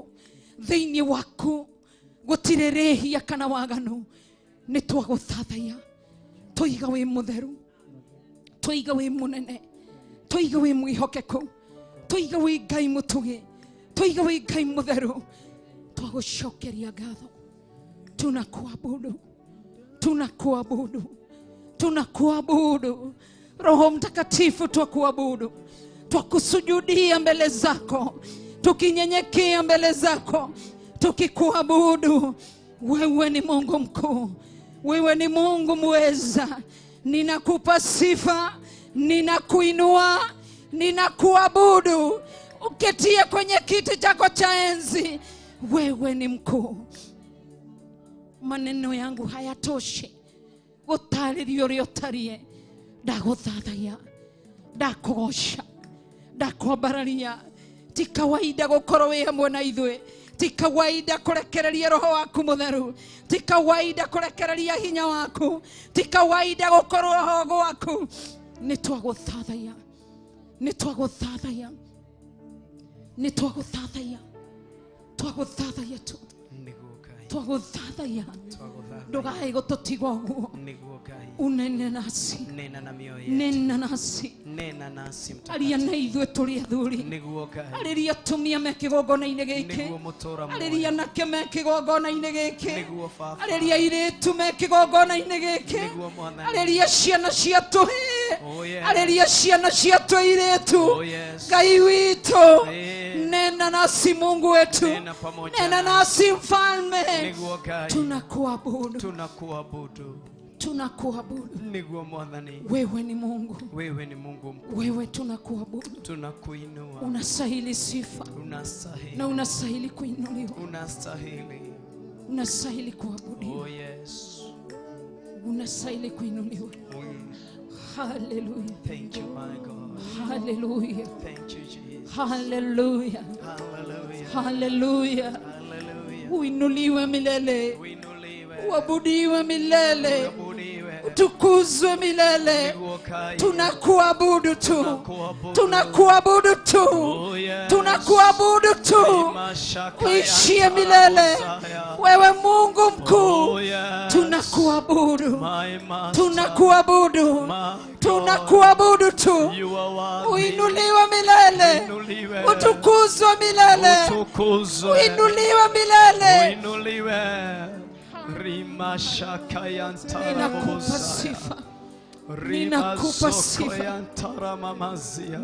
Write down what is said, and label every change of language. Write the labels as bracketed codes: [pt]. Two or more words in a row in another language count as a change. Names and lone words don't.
[ki] Thĩinĩ waku gũtirĩ rĩhia kana waganu. Nĩ twagũthathaiya, tũiga wĩ mũtheru, tũiga wĩ mũnene, tũiga wĩ mwĩhokeku, tũiga wĩ Ngai mũtugi, tũiga wĩ Ngai mũtheru. Twagũcokeria ngatho. [sw] Tunakuabudu, tunakuabudu, tunakuabudu. Roho Mtakatifu twakuabudu, twakusujudia mbele zako, tukinyenyekea mbele zako, tukikuabudu. Wewe ni Mungu mkuu, wewe ni Mungu mweza. Ninakupa sifa, ninakuinua, ninakuabudu. Uketie kwenye kiti chako cha enzi, wewe ni mkuu. maneno yangu hayatoshi [ki] gũtarĩria ũrĩa ũtariĩ. Ndagũthathaiya, ndakũgoca, ndakwambararia. Ti kawaida gũkorwo wĩ hamwe na ithuĩ. Ti kawaida kũrekereria roho waku mũtheru. Ti kawaida kũrekereria hinya waku. Ti kawaida gũkorwo ho gwaku. Nĩtwagũthathaiya, nĩtwagũthathaiya, nĩtwagũthathaiya, twagũthathaiya tu, twagũthathaiya. Ndũgae gũtũtiga ũguo. [sw] Unene nasi, nena nasi, [ki] arĩa na ithuĩ tũrĩ athuri. Arĩria atumia me kĩgongona-inĩ gĩkĩ, arĩria anake me kĩgongona-inĩ gĩkĩ, arĩria airĩtu me kĩgongona-inĩ gĩkĩ, arĩria ciana ciatũ, arĩria ciana ciatũ airĩtu. Ngai witũ, [sw] nena nasi Mungu wetu, nena nasi Mfalme. Tunakuabudu, tunakuabudu. Wewe ni Mungu, wewe tunakuabudu. Unastahili sifa na unastahili kuinuliwa, unastahili kuabudiwa, unastahili kuinuliwa. [en] Hallelujah, Thank you, my God. hallelujah, Thank you, Jesus. hallelujah, Hallelujah. hallelujah. Hallelujah. [sw] Uinuliwe milele, Uinuliwe. uabudiwe milele, Uabudiwe. utukuzwe milele. Uokaye. Tunakuabudu tu, Tunakuabudu. tunakuabudu tu, [en] Oh, yes. [sw] tunakuabudu tu. Mashaka Uishie ya milele, Messiah. wewe Mungu mkuu. [en] Oh, yes. [sw] Tunakuabudu, [en] My master. [sw] tunakuabudu, [en] My [sw] tunakuabudu tu. [en] You are worthy. [sw] Uinuliwe milele, Uinuliwe. utukuzwe milele, Utukuzwe. uinuliwe milele. Uinuliwe. Rimashaka ya Ninakupa Ntarabosa. sifa, ninakupa sifa, Rimashaka mamazia.